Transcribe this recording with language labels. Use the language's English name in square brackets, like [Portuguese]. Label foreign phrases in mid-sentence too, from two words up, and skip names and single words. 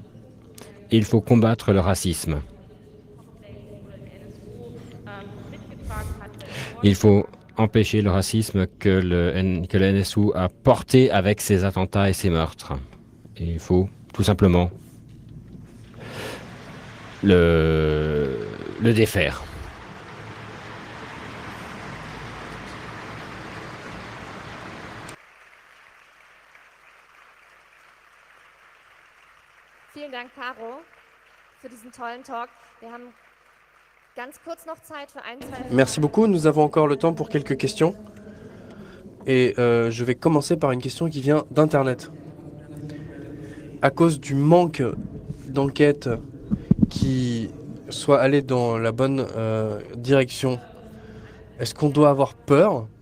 [French] Il faut combattre le racisme. Il faut empêcher le racisme que le NSU a porté avec ses attentats et ses meurtres. Et il faut tout simplement le défaire. [German] Vielen Dank, Caro, für diesen tollen Talk. Wir haben ganz kurz noch Zeit für ein, zwei... [French] Merci beaucoup, nous avons encore le temps pour quelques questions. Et je vais commencer par une question qui vient d'Internet. À cause du manque d'enquête qui soit allée dans la bonne direction, est-ce qu'on doit avoir peur?